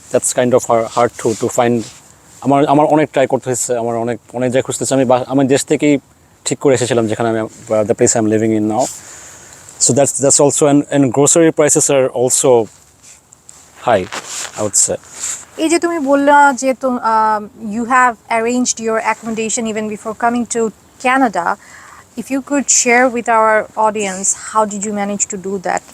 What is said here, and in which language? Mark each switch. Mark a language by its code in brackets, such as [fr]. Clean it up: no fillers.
[en] That's kind of hard to find. [bn] আমার অনেক try করতে হয়েছে, আমার অনেক জায়গায় খুঁজতেছি। আমি দেশ থেকেই ঠিক করে এসেছিলাম যেখানে আমি [en] the place I'm living in now. So that's also and grocery prices are also high, I would say. [bn] এই যে তুমি বললা যে [en] you have arranged your accommodation even before coming to Canada. If you could share with our audience, how did you manage to do that?